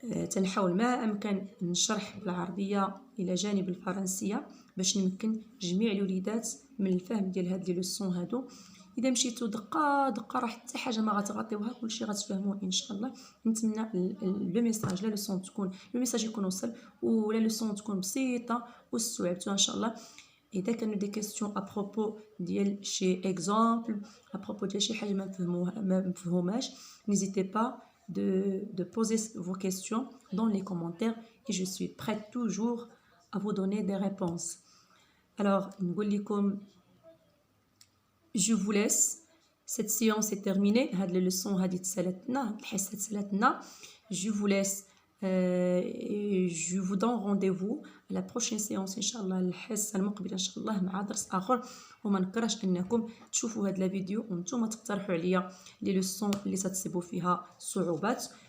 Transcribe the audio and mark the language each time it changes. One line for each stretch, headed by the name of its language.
Arabic: تنحاول ما امكن نشرح بالعربيه الى جانب الفرنسيه باش نمكن جميع الوليدات من الفهم ديال هاد لي لوسون هادو. اذا مشيتو دقه دقه راه حتى حاجه ما غتغطيوها، كلشي غتفهموه ان شاء الله. نتمنى لو ميساج لا لوسون تكون لو ميساج يكون وصل ولا لوسون تكون بسيطه واستوعبتوها ان شاء الله. اذا كانوا دي كيسيون ابروبو ديال شي اكزامبل ابروبو ديال شي حاجه ما مفهوماش،
French: n'hésitez pas de poser vos questions dans les commentaires et je suis prête toujours à vous donner des réponses. Alors
Arabic: نقول لكم
French: je vous laisse. Cette séance est terminée.
Arabic: هاد لي لوسون هادي تسالتنا، الحصه تسالتنا.
French: Je vous laisse et je vous donne rendez-vous à la prochaine séance
Arabic: ان شاء الله، الحصه المقبله ان شاء الله مع درس اخر. وما نكرهش انكم تشوفوا هاد الفيديو وانتم تقترحوا عليا لي لوسون اللي تتصيبوا فيها صعوبات.